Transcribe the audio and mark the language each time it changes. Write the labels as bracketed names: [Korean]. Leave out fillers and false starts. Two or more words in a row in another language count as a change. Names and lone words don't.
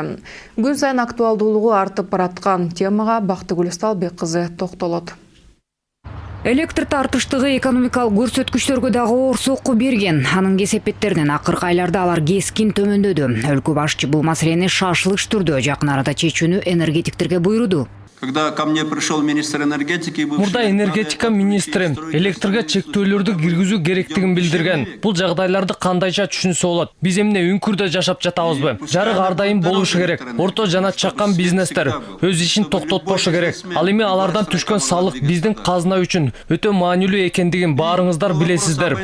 [Kyrgyz] Күн сайын актуалдуулугу артып бараткан темага Бактыгүл Сталбек кызы токтолот. Электр тартыштыгы экономикалык көрсөткүчтөргө дагы оор сокку берген. Анын кесепеттеринен акыркы айларда алар кескин төмөндөдү. Өлкө башчы бул маселени шашылыш түрдө жакын арада чечүүнү энергетиктерге буйруду. [Russian] Когда ко мне пришел министр энергетики, [Kyrgyz] мурда энергетика министри электрге чектөөлөрдү киргизүү керектигин билдирген. Бул жагдайларды кандайча түшүнсө болот? Биз эмне үңкүрдө жашап жатабызбы? Жарык ар дайым болушу керек. Орто жана чакан бизнестер өз ишин токтотпошу керек. Ал эми алардан түшкөн салык биздин казына үчүн өтө маанилүү экендигин баарыңыздар билесиздер.